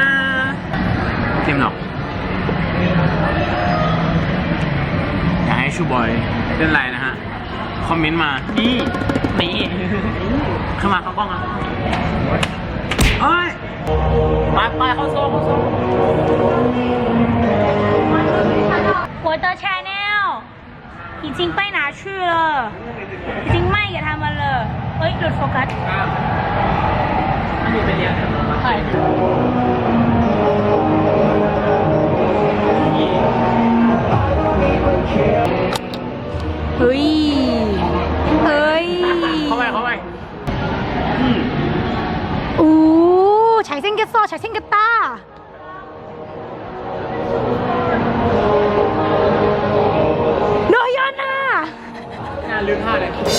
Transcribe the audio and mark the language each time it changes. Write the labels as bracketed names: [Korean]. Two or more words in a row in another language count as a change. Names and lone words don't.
[Thai] เต็มหรอกอยากให้ชูบอยเล่นไรนะฮะ คอมเมนต์มา นี่นี่เข้ามาเข้ากล้องอ่ะเฮ้ยไปเข้าโซ่เข้าโซ่ [Chinese] 我的 channel 已经被拿去了，已经卖给他们了。哎， [Thai] หลุดโฟกัส อันนี้ไปเรียนใช่ เฮ้ย เฮ้ย เข้าไป [Korean] 오, 잘생겼어, 잘생겼다. 너연아. [Thai] งานลืมท่าเลย